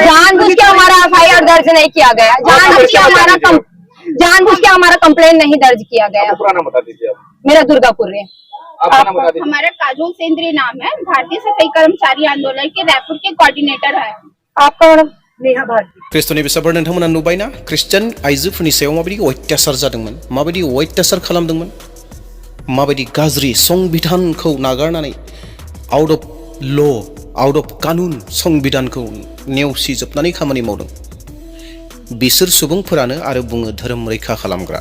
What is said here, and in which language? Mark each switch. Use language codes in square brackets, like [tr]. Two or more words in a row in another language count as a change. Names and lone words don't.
[hi] जानबूझ के हमारा FIR दर्ज नहीं किया गया, जानबूझ के हमारा कंप्लेन नहीं दर्ज किया गया। पूरा नाम बता दीजिए आप। मेरा दुर्गापुर है। आपका नाम बता दीजिए। हमारा काजोल सेंद्री नाम है, भारतीय सफाई कर्मचारी आंदोलन के रायपुर के कोऑर्डिनेटर है। आपका मैडम? नेहा भारती। [brx] ख्रिस्ट'नि बिसाफोर नोंथांमोना नुबायना ख्रिस्टियान आइजोफोरनि सायाव माबायदि अत्याचार जादोंमोन, माबायदि अत्याचार खालामदोंमोन, माबायदि गाज्रि संबिधानखौ नागारनानै [en] out of law out of [brx] कानुन संबिधानखौ नेवसिजोबनानै खामानि मावदों। बिसोर सुबुंफोरानो आरो बुङो धोरोम रैखा खालामग्रा।